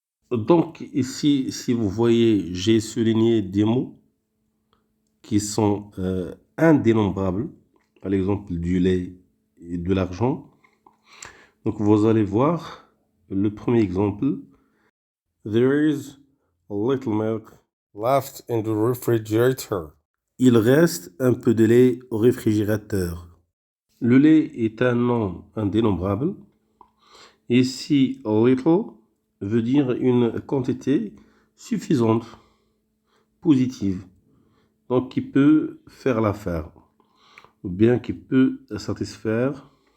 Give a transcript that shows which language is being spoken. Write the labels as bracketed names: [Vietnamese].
[French] Donc, ici, si vous voyez, j'ai souligné des mots qui sont indénombrables, par exemple du lait et de l'argent. Donc vous allez voir le premier exemple. [English] There is a little milk left in the refrigerator. [French] Il reste un peu de lait au réfrigérateur. Le lait est un nom indénombrable. Ici, a little veut dire une quantité suffisante, positive, donc qui peut faire l'affaire, ou bien qui peut satisfaire.